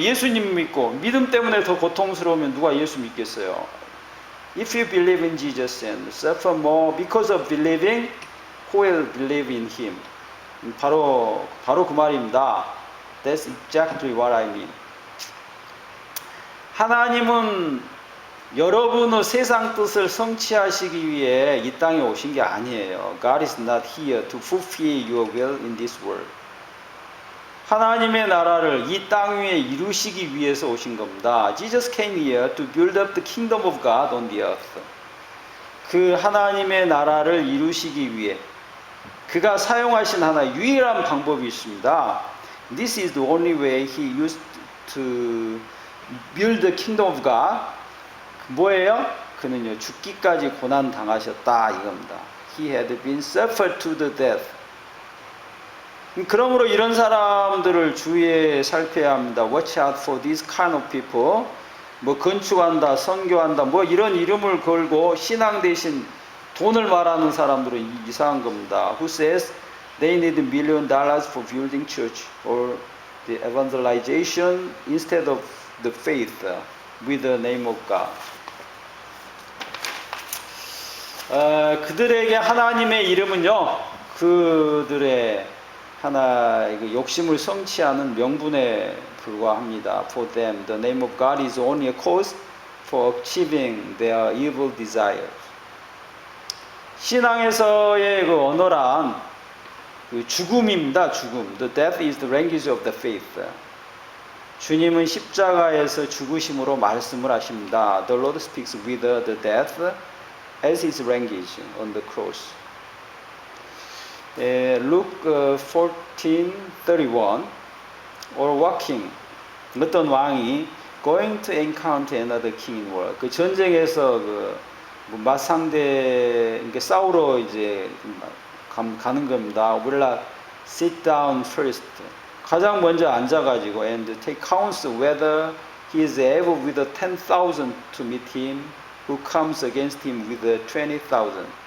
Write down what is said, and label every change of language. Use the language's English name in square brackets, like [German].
[Korean] 예수님 믿고 믿음 때문에 더 고통스러우면 누가 예수 믿겠어요? [English] If you believe in Jesus and suffer more because of believing, who will believe in Him? [Korean] 바로 그 말입니다. [English] That's exactly what I mean. [Korean] 하나님은 여러분의 세상 뜻을 성취하시기 위해 이 땅에 오신 게 아니에요. [English] God is not here to fulfill your will in this world. [Korean] 하나님의 나라를 이 땅 위에 이루시기 위해서 오신 겁니다. [English] Jesus came here to build up the kingdom of God on the earth. [Korean] 그 하나님의 나라를 이루시기 위해 그가 사용하신 하나의 유일한 방법이 있습니다. [English] This is the only way he used to build the kingdom of God. [Korean] 뭐예요? 그는요 죽기까지 고난 당하셨다 이겁니다. [English] He had been suffered to the death. [Korean] 그러므로 이런 사람들을 주의에 살펴야 합니다. [English] Watch out for these kind of people. [Korean] 뭐 건축한다, 선교한다, 뭐 이런 이름을 걸고 신앙 대신 돈을 말하는 사람들은 이상한 겁니다. [English] Who says they need $1 million for building church or the evangelization instead of the faith with the name of God. [Korean] 그들에게 하나님의 이름은요, 그들의 하나의 그 욕심을 성취하는 명분에 불과합니다. [English] For them, the name of God is only a cause for achieving their evil desires. [Korean] 신앙에서의 그 언어란 그 죽음입니다. 죽음. [English] The death is the language of the faith. [Korean] 주님은 십자가에서 죽으심으로 말씀을 하십니다. [English] The Lord speaks with the death as his language on the cross. Luke 14:31 or walking. [Korean] 어떤 왕이 [English] going to encounter another king in war. [Korean] 그 전쟁에서 그 맞상대 싸우러 이제 가는 겁니다. [English] Will not sit down first. [Korean] 가장 먼저 앉아가지고 [English] and take counsel whether he is able with 10,000 to meet him who comes against him with 20,000.